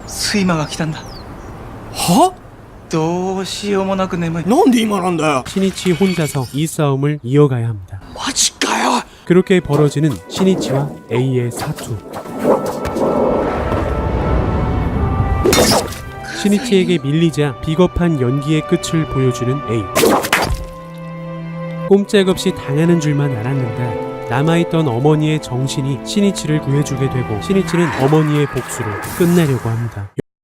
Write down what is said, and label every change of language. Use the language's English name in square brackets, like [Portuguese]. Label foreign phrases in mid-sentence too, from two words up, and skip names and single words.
[Japanese] 睡魔が来たんだ。は？どうしようもなく眠い。なんで今なんだよ。 [Korean] 시니치 혼자서 이 싸움을 이어가야 합니다. [Japanese] マジかよ。 [Korean] 그렇게 벌어지는 시니치와 A의 사투. 시니치에게 밀리자 비겁한 연기의 끝을 보여주는 A. 꼼짝없이 당하는 줄만 알았는데 남아있던 어머니의 정신이 시니치를 구해주게 되고 시니치는 어머니의 복수를 끝내려고 합니다.